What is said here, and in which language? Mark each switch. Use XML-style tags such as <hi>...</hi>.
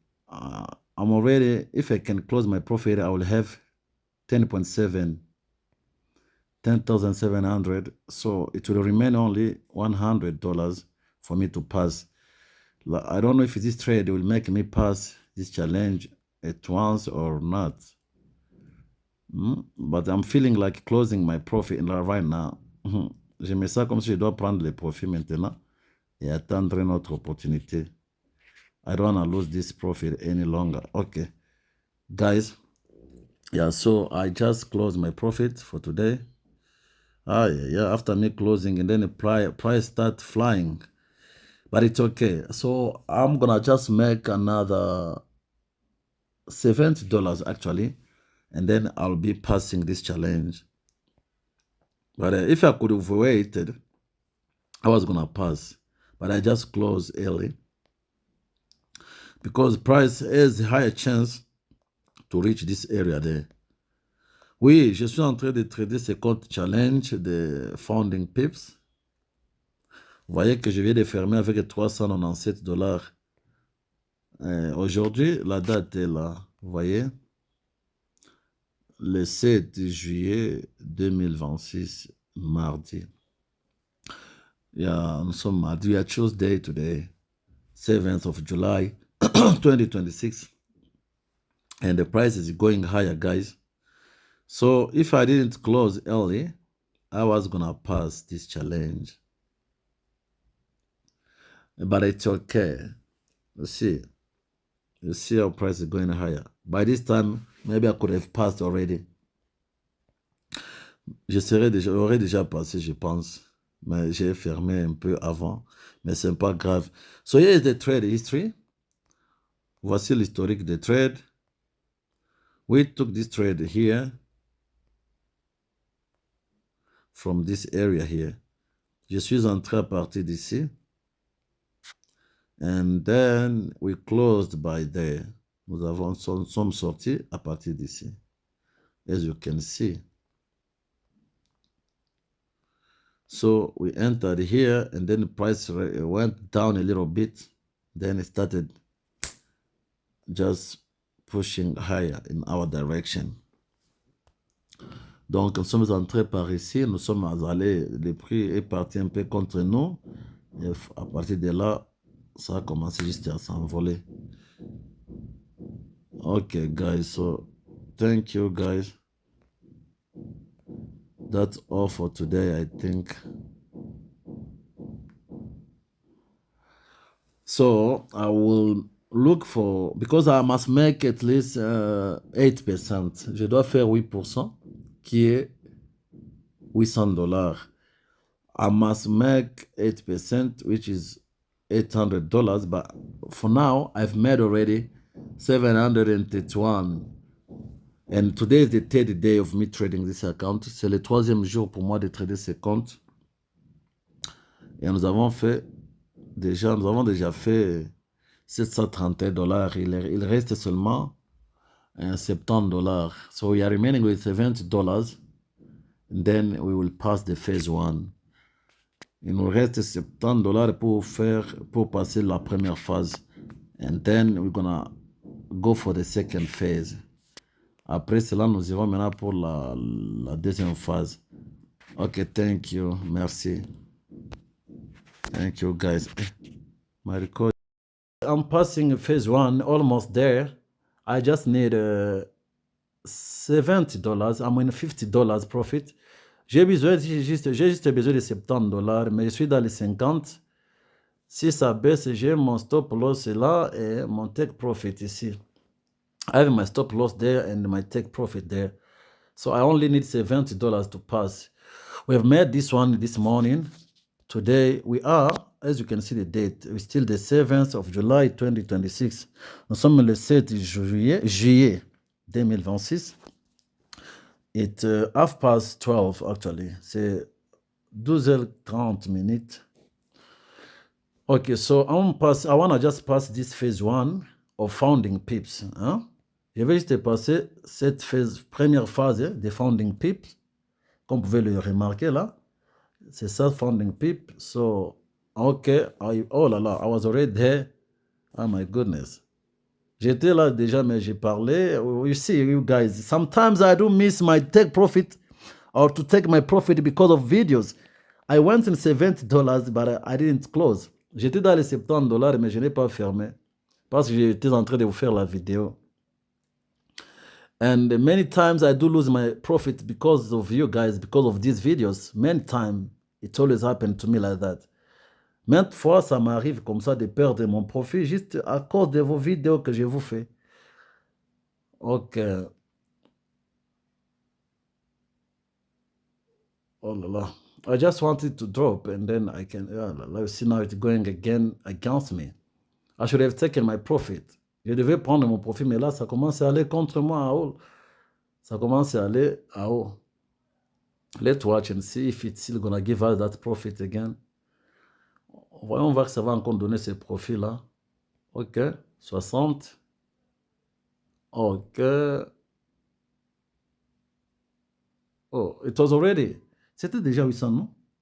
<en>I'm already, if I can close my profit, I will have 10.7, 10,700. So it will remain only $100 for me to pass. I don't know if this trade will make me pass this challenge at once or not. But I'm feeling like closing my profit right now.</en> <fr>Je mets ça comme si je dois prendre les profits maintenant et attendre une autre opportunité.</fr> <en>I don't want to lose this profit any longer. Okay, guys. Yeah, so I just closed my profit for today. Yeah, after me closing, and then the price start flying. But it's okay. So I'm going to just make another $70 actually. And then I'll be passing this challenge. But if I could have waited, I was going to pass. But I just closed early. Because price has a higher chance to reach this area there.</en> <fr>Oui, je suis en train de trader ce compte challenge de Founding Pips. Vous voyez que je viens de fermer avec $397. Aujourd'hui, la date est là. Vous voyez? Le 7 juillet 2026, mardi. Yeah, nous sommes mardi.</fr> <en>We are Tuesday today, 7th of July, 2026. And the price is going higher, guys. So if I didn't close early, I was going to pass this challenge. But it's okay. You see how price is going higher. By this time, maybe I could have passed already.</en> <fr>J'aurais déjà passé, je pense. Mais j'ai fermé un peu avant. Mais c'est pas grave.</fr> <en>So here is the trade history.</en> <fr>Voici l'historique des trades.</fr> <en>We took this trade here. From this area here.</en> <fr>Je suis entré à partir d'ici.</fr> <en>And then we closed by there.</en> <fr>Nous sommes sortis à partir d'ici.</fr> <en>As you can see. So we entered here, and then the price went down a little bit. Then it started just pushing higher in our direction.</en> <fr>Donc, nous sommes entrés par ici, nous sommes allés, le prix est parti un peu contre nous. Et à partir de là, ça a commencé juste à s'envoler.</fr> <en>Okay, guys, so thank you, guys. That's all for today, I think. So I will look for, because I must make at least 8%.</en> <fr>Je dois faire 8%, qui est $800.</fr> <en>I must make 8%, which is $800. But for now, I've made already 731. And today is the third day of me trading this account.</en> <fr>C'est le troisième jour pour moi de trader ce compte. Et nous avons déjà fait $731. Il reste seulement $70.</fr> <en>So we are remaining with $70. And then we will pass the phase 1.</en> <fr>Il nous reste $70 pour passer la première phase.</fr> <en>And then we're gonna go for the second phase.</en> <fr>Après cela, nous irons maintenant pour la deuxième phase.</fr> <en>Okay, thank you.</en> <fr>Merci.</fr> <en>Thank you, guys. My record. I'm passing phase 1, almost there. I just need $70. I'm in $50 profit.</en> <fr>J'ai juste besoin de $70, mais je suis dans les 50. Si ça baisse, j'ai mon stop loss là et mon take profit ici.</fr> <en>I have my stop loss there and my take profit there. So I only need $70 to pass. We have made this one this morning. Today we are, as you can see the date, we're still the 7th of July 2026.</en> <fr>Nous sommes le 7 juillet 2026.</fr> <en>It's 12:30 actually.</en> <fr>C'est 12h30 minutes.</fr> <en>Okay, so I want to just pass this phase 1 of founding pips. Hein?</en> <fr>Je vais juste passer cette première phase des founding pips. Comme vous pouvez le remarquer là. C'est ça, founding pip.</fr> <en>So, okay,</en> <fr>oh là là,</fr> <en>I was already there. Oh my goodness.</en> <fr>J'étais là déjà, mais j'ai parlé.</fr> <en>You see, you guys, sometimes I do miss my take profit or to take my profit because of videos. I went in $70, but I didn't close.</en> <fr>J'étais dans les $70, mais je n'ai pas fermé parce que j'étais en train de vous faire la vidéo.</fr> <en>And many times I do lose my profit because of you guys, because of these videos. Many times, it always happened to me like that.</en> <fr>Maintes fois, ça m'arrive comme ça de perdre mon profit juste à cause de vos vidéos que je vous fais. Ok. Oh là là.</fr> <en>I just wanted to drop and then I can, you see now it's going again against me. I should have taken my profit.</en> <fr>Je devais prendre mon profit, mais là, ça commence à aller contre moi à haut. Ça commence à aller à haut.</fr> <en>Let's watch and see if it's still gonna give us that profit again.</en> <fr>Voyons voir que ça va encore donner ce profit-là. Ok, 60. Ok.</fr> <en>Oh, it was already.</en> <fr>C'était déjà 800, non?</fr>